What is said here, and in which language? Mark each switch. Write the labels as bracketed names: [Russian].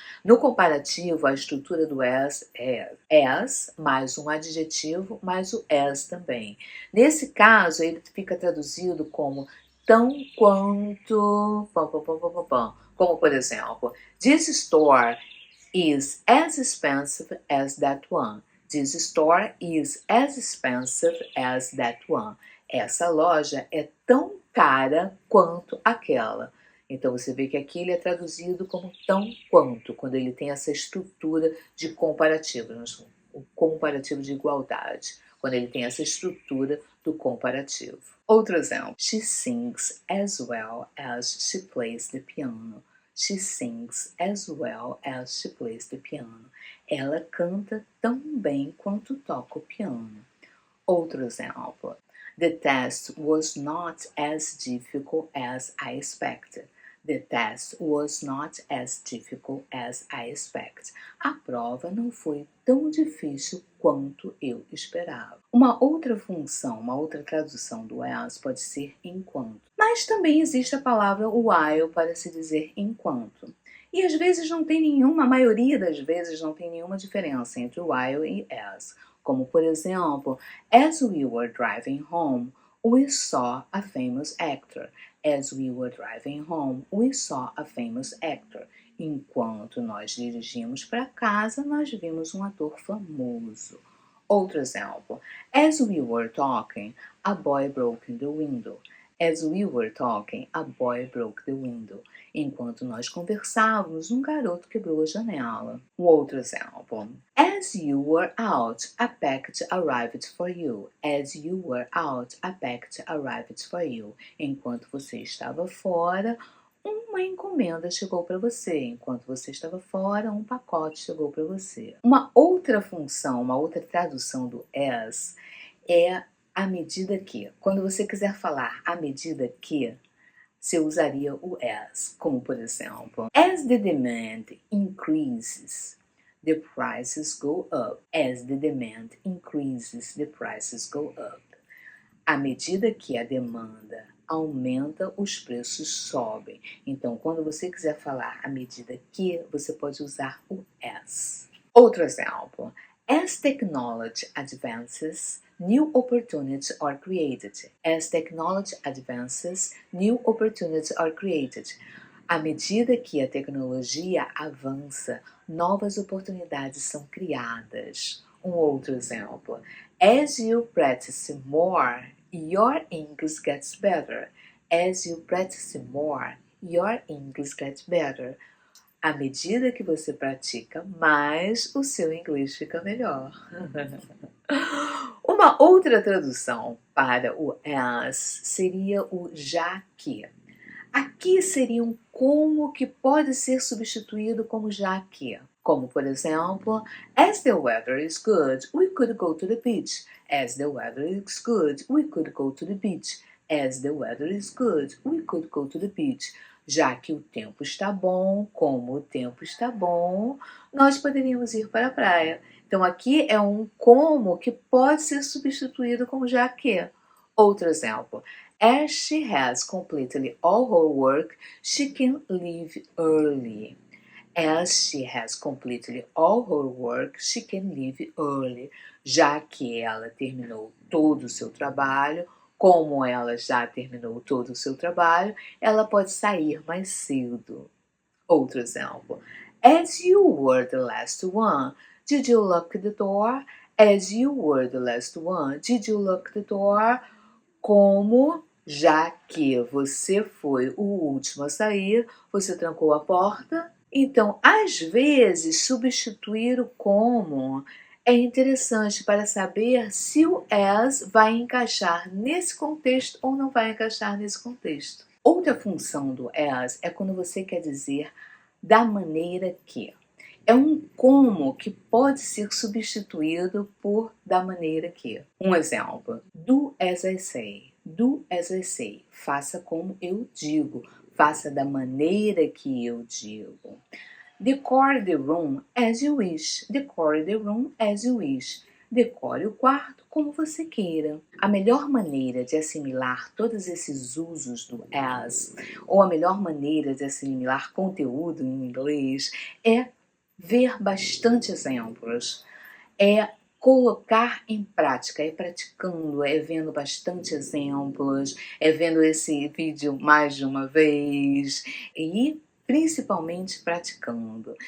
[Portuguese] No comparativo, a estrutura do as é as mais um adjetivo mais o as também. Nesse caso, ele fica traduzido como tão quanto, como por exemplo, [English] this store is as expensive as that one. This store is as expensive as that one. [Portuguese] Essa loja é tão cara quanto aquela. Então você vê que aqui ele é traduzido como tão quanto, quando ele tem essa estrutura de comparativo, o comparativo de igualdade, quando ele tem essa estrutura do comparativo. Outro exemplo. [English] She sings as well as she plays the piano. She sings as well as she plays the piano. [Portuguese] Ela canta tão bem quanto toca o piano. Outro exemplo. [English] The test was not as difficult as I expected. The test was not as difficult as I expected. [Portuguese] A prova não foi tão difícil quanto eu esperava. Uma outra função, uma outra tradução do as pode ser enquanto. Mas também existe a palavra while para se dizer enquanto. E às vezes não tem nenhuma, a maioria das vezes não tem nenhuma diferença entre while e as. Como por exemplo, [English] as we were driving home, we saw a famous actor. As we were driving home, we saw a famous actor. [Portuguese] Enquanto nós dirigimos para casa, nós vimos um ator famoso. Outro exemplo. [English] As we were talking, a boy broke the window. As we were talking, a boy broke the window. [Portuguese] Enquanto nós conversávamos, um garoto quebrou a janela. Um outro exemplo. [English] As you were out, a package arrived for you. As you were out, a package arrived for you. [Portuguese] Enquanto você estava fora, uma encomenda chegou para você. Enquanto você estava fora, um pacote chegou para você. Uma outra função, uma outra tradução do as é à medida que. Quando você quiser falar à medida que, você usaria o as, como por exemplo, [English] as the demand increases, the prices go up. As the demand increases, the prices go up. [Portuguese] À medida que a demanda aumenta, os preços sobem. Então, quando você quiser falar à medida que, você pode usar o as. Outro exemplo. [English] As technology advances, new opportunities are created. As technology advances, new opportunities are created. [Portuguese] À medida que a tecnologia avança, novas oportunidades são criadas. Um outro exemplo. [English] As you practice more, your English gets better. As you practice more, your English gets better. [Portuguese] À medida que você pratica mais, o seu inglês fica melhor. Uma outra tradução para o as seria o já que. Aqui seria um como que pode ser substituído como já que. Como, por exemplo, [English] as the weather is good, we could go to the beach. As the weather is good, we could go to the beach. As the weather is good, we could go to the beach. [Portuguese] Já que o tempo está bom, como o tempo está bom, nós poderíamos ir para a praia. Então aqui é um como que pode ser substituído como já que. Outro exemplo. [English] As she has completed all her work, she can leave early. As she has completed all her work, she can leave early. [Portuguese] Já que ela terminou todo o seu trabalho, como ela já terminou todo o seu trabalho, ela pode sair mais cedo. Outro exemplo. [English] As you were the last one, did you lock the door? As you were the last one, did you lock the door? [Portuguese] Como, já que você foi o último a sair, você trancou a porta? Então, às vezes, substituir o como é interessante para saber se o as vai encaixar nesse contexto ou não vai encaixar nesse contexto. Outra função do as é quando você quer dizer da maneira que. É um como que pode ser substituído por da maneira que. Um exemplo. [English] Do as I say. Do as I say. [Portuguese] Faça como eu digo. Faça da maneira que eu digo. [English] Decore the room as you wish. Decore the room as you wish. [Portuguese] Decore o quarto como você queira. A melhor maneira de assimilar todos esses usos do as, ou a melhor maneira de assimilar conteúdo em inglês, é ver bastante exemplos, é colocar em prática, é praticando, é vendo bastante exemplos, é vendo esse vídeo mais de uma vez e principalmente praticando.